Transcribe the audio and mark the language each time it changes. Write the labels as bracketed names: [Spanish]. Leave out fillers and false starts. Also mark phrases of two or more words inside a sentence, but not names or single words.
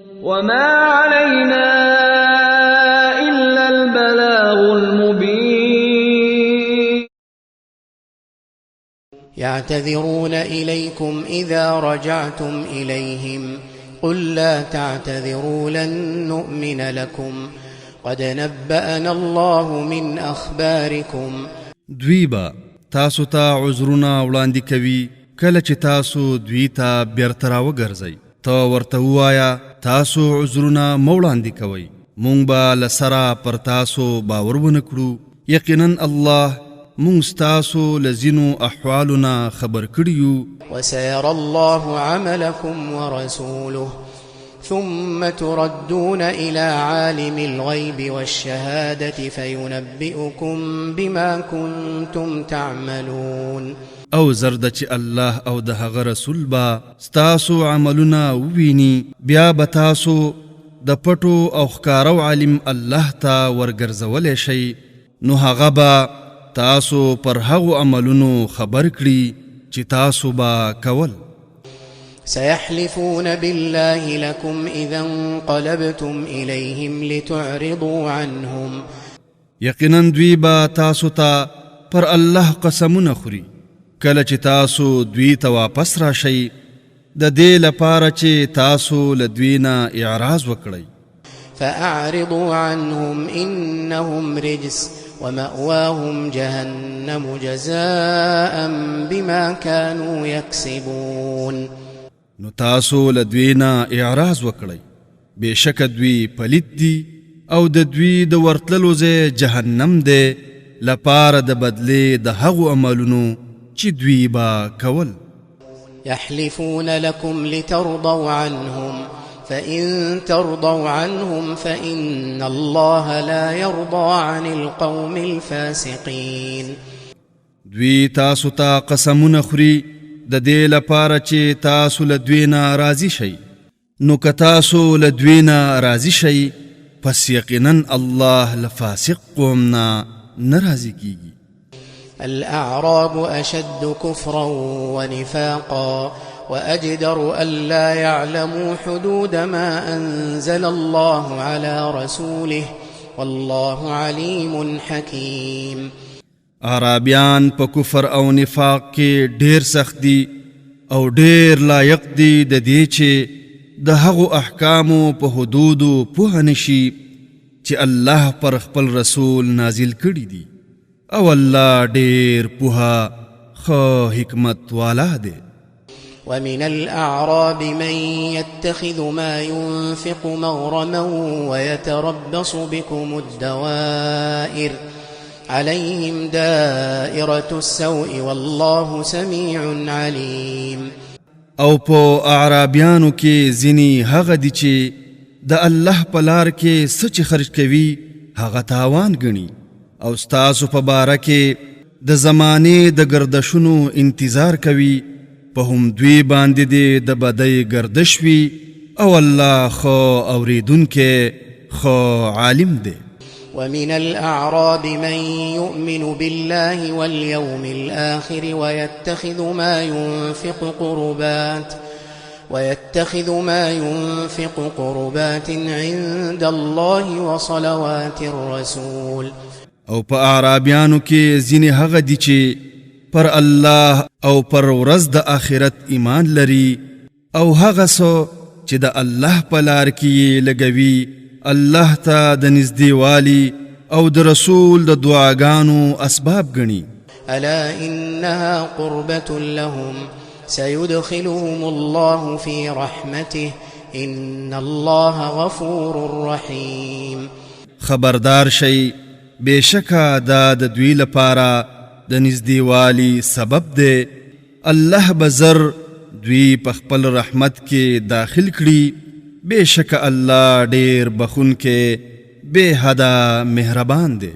[Arabic] وما علينا إلا البلاغ المبين يعتذرون إليكم إذا رجعتم إليهم قل لا تعتذروا لن نؤمن لكم قد نبأنا الله من أخباركم [Pashto] دوی با تاسو ته عذرونه وړاندې کوي کله چې تاسو دوی ته بیرته راوګرځئ ته ورته ووایه تاسو عذرونه مه وړاندې کوئ موږ به له سره پر تاسو باور ونه کړو یقینا الله موږ ستاسو له ځینو احوالو نه خبر کړي یو [Arabic] وسيرى الله عملكم ورسوله ثم تردون إلى عالم الغيب والشهادة فينبئكم بما كنتم تعملون [Pashto] او زرد چې الله او د هغه رسول با ستاسو عملونه وویني بیا به تاسو د پټو او ښکارو عالم الله ته ورګرځولی شئ نو هغه به تاسو پر هغو عملونو خبر کړي چې تاسو به کول [Arabic] سيحلفون بالله لكم إذا انقلبتم إليهم لتعرضوا عنهم [Pashto] یقینا دوی به تاسو ته پر الله قسمونه خوري کله چې تاسو دوی ته واپس راشئ د دې لپاره چې تاسو له دوی نه اعراض وکړئ [Arabic] فأعرضوا عنهم إنهم رجس ومأواهم جهنم جزاء بما كانوا يكسبون [Pashto] نو تاسو له دوی نه اعراض وکړئ بېشکه دوی پلید دي او د دوی د ورتللو ځای جهنم دی لپاره د بدلې د هغو عملونو چې دوی به کول [Arabic] يحلفون لكم لترضوا عنهم فإن ترضوا عنهم فإن الله لا يرضى عن القوم الفاسقين [Pashto] دوی تاسو ته قسمونه خوري د دې لپاره چې تاسو له دوی نه راضي شئ نو که تاسو له دوی نه راضي شئ پس یقینا الله له فاسق قوم نه راضي کیږي [Arabic] الأعراب أشد كفرا ونفاقا وأجدر ألا يعلموا حدود ما أنزل الله على رسوله والله عليم حكيم [Pashto] عربیان په کفر او نفاق کې ډیر سخت دي او ډیر لایق دي د دې چې د هغو احکامو په حدودو پوه نشي چې الله پر خپل رسول نازل کړي دي او الله ډیر پوها خو حکمت والا دی [Arabic] ومن الأعراب من يتخذ ما ينفق مغرما ويتربص بكم الدوائر عليهم دائرة السوء والله سميع عليم [Pashto] او په اعرابیانو کې ځینې هغه دي چې د الله په لار کې څه چې خرج کوي هغه تاوان ګڼي او ستاسو په باره کې د زمانې د گردشونو انتظار کوي په هم دوی باندې د بدۍ گردش وي او الله خو اوریدونکی خو عالم دی [Arabic] ومن الأعراب من يؤمن بالله واليوم الآخر ويتخذ ما ينفق قربات عند الله وصلوات الرسول [Pashto] او په اعرابیانو کې ځینې هغه دي چې پر الله او پر ورځ د آخرت ایمان لري او هغه څه چې د الله په لار کې لګوي الله ته د نږدېوالي او د رسول د دعاګانو اسباب ګڼي [Arabic] ألا إنها قربة لهم سيدخلهم الله في رحمته إن الله غفور رحيم [Pashto] خبردار شي بېشکه دا د دوی لپاره د نږدېوالي سبب دی الله به زر دوی په خپل رحمت کې داخل کړي بېشکه الله ډېر بخونکی بے حدا مهربان دی